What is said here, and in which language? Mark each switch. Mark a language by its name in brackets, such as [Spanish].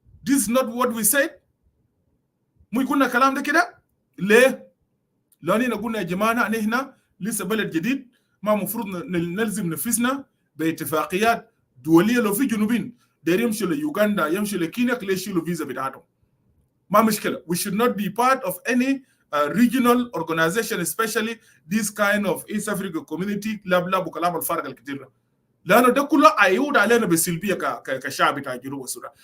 [English] This is not what we said. [Arabic] مو قلنا كلام ده كده. ليه؟ لاننا قلنا يا جماعه نحن لسه بلد جديد، ما مفروض نلزم نفسنا باتفاقيات دوليه. لو في جنوبين داير يمشوا ليوغندا يمشوا لكينيا ليه يشيلوا فيزا بتاعتهم؟ ما مشكله. [English] We should not be part of any regional organization, especially this kind of East Africa community. [Arabic] لا وكلام الفارق الكثير، لانه ده كله هيعود علينا بالسلبيه كشعب بتاع جنوب السودان.